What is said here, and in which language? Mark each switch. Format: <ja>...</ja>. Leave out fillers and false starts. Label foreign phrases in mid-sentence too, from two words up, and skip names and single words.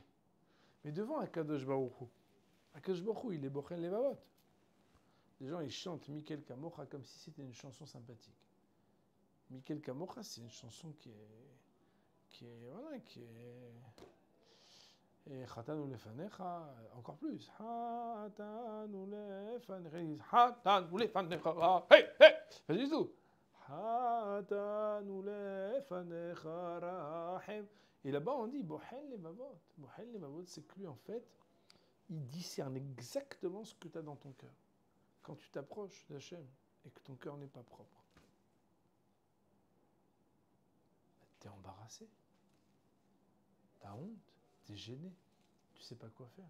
<fr>Mais devant</fr> <he>הקדוש ברוך הוא,</he> <fr>il est</fr> <he>בוחן לבבות.</he> <fr>Les gens, ils chantent Mikel Kamocha comme si c'était une chanson sympathique. Mikel Kamocha, c'est une chanson qui est et</fr> <he>חטאנו לפניך,</he> <fr>encore plus.</fr> <he>חטאנו לפניך,</he> <fr>hey, hey, pas du tout.</fr> <he>חטאנו לפניך רחם.</he> <fr>Et là-bas, on dit</fr> <he>בוחן לבבות. בוחן לבבות,</he> <fr>c'est que lui, en fait, il discerne exactement ce que tu as dans ton cœur. Quand tu t'approches d'Hachem et que ton cœur n'est pas propre, tu es embarrassé. T'as honte, t'es gêné, tu sais pas quoi faire.</fr>